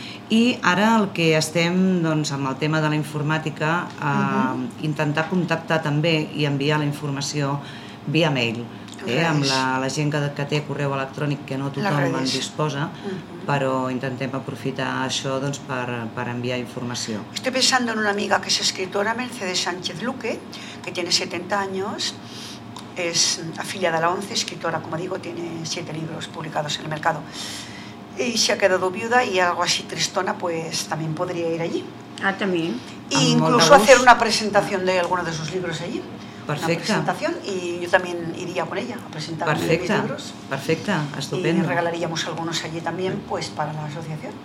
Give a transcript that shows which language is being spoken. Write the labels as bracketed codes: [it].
[ca] I ara el que estem doncs, amb el tema de la informàtica, intentar contactar també i enviar la informació via mail. Amb la gent que té correu electrònic, que no tothom en disposa, però intentem aprofitar això doncs, per enviar informació. [es] Estoy pensando en una amiga que es escritora, Mercedes Sánchez Luque, que tiene 70 años, es afiliada a la ONCE, escritora, como digo, tiene 7 libros publicados en el mercado, y se ha quedado viuda y algo así tristona, pues también podría ir allí. Ah, también. E incluso hacer una presentación de alguno de sus libros allí. [ca] Perfecte. Una presentació i jo també [es] iria con ella a presentar. [ca] Perfecte. Els meus llibres. Perfecte, estupendo. [es] I regalaríamos algunos allí también pues para la asociación.